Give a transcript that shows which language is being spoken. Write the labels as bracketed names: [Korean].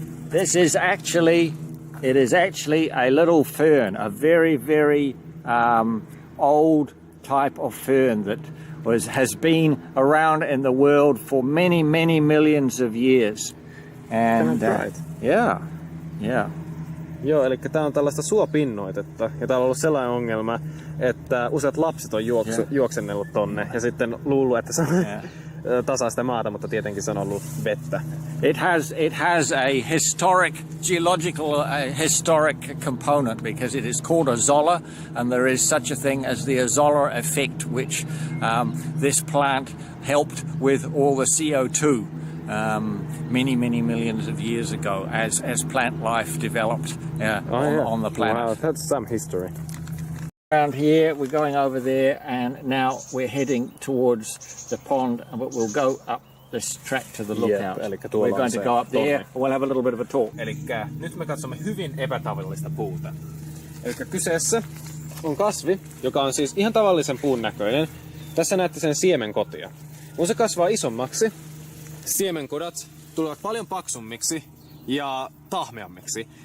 [English] This is actually a little fern, a very old type of fern that has been around in the world for many millions of years. And right. Yeah. [Finnish] Joo, eli tää on tällaista suopinnoitetta. Ja täällä on ollut sellainen ongelma, että useat lapset on juoksennellut tonne ja sitten luullut, että se on tasaa sitä maata, mutta tietenkin se on ollut vettä. [English] It has a historic component, because it is called a zoller, and there is such a thing as the zoller effect, which this plant helped with all the CO2 many millions of years ago as plant life developed on the planet. Wow, that's some history. Around here, we're going over there, and now we're heading towards the pond, but we'll go up this track to the lookout. We're going to go up there, and we'll have a little bit of a talk. [Finnish] Elikkä nyt me katsomme hyvin epätavallista puuta. Elikkä kyseessä on kasvi, joka on siis ihan tavallisen puun näköinen. Tässä näette sen siemenkotia. Kun se kasvaa isommaksi, siemenkodat tulevat paljon paksummiksi ja tahmeammiksi.